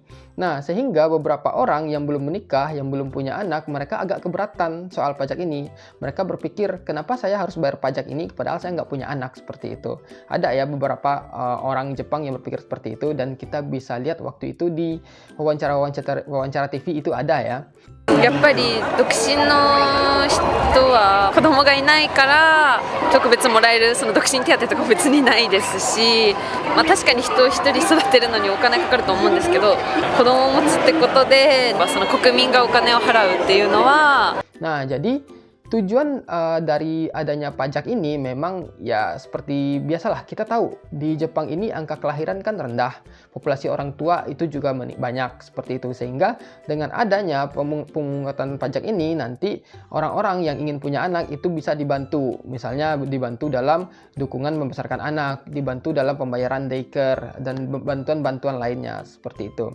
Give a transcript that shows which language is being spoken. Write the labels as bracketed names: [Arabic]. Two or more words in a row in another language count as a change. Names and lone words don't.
[Indonesian] Nah, sehingga beberapa orang yang belum menikah, yang belum punya anak, mereka agak keberatan soal pajak ini. Mereka berpikir, kenapa saya harus bayar pajak ini padahal saya nggak punya anak, seperti itu. Ada ya beberapa orang Jepang yang berpikir seperti itu, dan kita bisa lihat waktu itu di wawancara TV itu ada ya. [Japanese] やっぱり独身の人は子供がいないから特別もらえるその独身手当とか別にないですし、確かに人を一人育てるのにお金かかると思うんですけど、子供を持つってことでその国民がお金を払うっていうのは。 [Indonesian] Nah, jadi tujuan dari adanya pajak ini memang ya seperti biasalah, kita tahu di Jepang ini angka kelahiran kan rendah, populasi orang tua itu juga banyak seperti itu, sehingga dengan adanya pemungutan pajak ini nanti orang-orang yang ingin punya anak itu bisa dibantu, misalnya dibantu dalam dukungan membesarkan anak, dibantu dalam pembayaran daycare dan bantuan-bantuan lainnya seperti itu.